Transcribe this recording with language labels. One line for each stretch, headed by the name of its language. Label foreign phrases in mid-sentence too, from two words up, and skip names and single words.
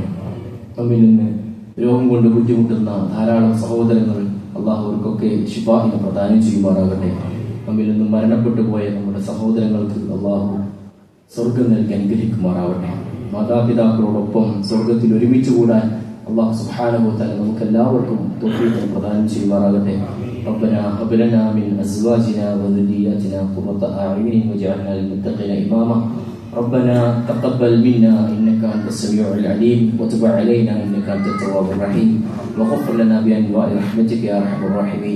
Malayalam: നമ്മിൽ നിന്ന് രോഗം കൊണ്ട് ബുദ്ധിമുട്ടുന്ന ധാരാളം സഹോദരങ്ങൾ അള്ളാഹു അവർക്കൊക്കെ ശിഫാഹിനെ പ്രദാനം ചെയ്യുമാറാകട്ടെ. നമ്മിൽ നിന്നും മരണപ്പെട്ടു പോയ നമ്മുടെ സഹോദരങ്ങൾക്ക് അള്ളാഹു സ്വർഗം നൽകി അനുഗ്രഹിക്കുമാറാവട്ടെ. മാതാപിതാക്കളോടൊപ്പം സ്വർഗത്തിൽ ഒരുമിച്ച് കൂടാൻ
Arabic: الله سبحانه وتعالى
Malayalam: നമുക്ക് എല്ലാവർക്കും തൗഫീഖ് പ്രദാനം ചെയ്യുമാറാകട്ടെ.
Arabic: ربنا هب لنا من ازواجنا وذرياتنا قرة اعين واجعلنا للمتقين اماما. ربنا تقبل منا انك انت السميع العليم وتب علينا انك انت التواب الرحيم وغفر لنا بانواع رحمتك يا ارحم الراحمين.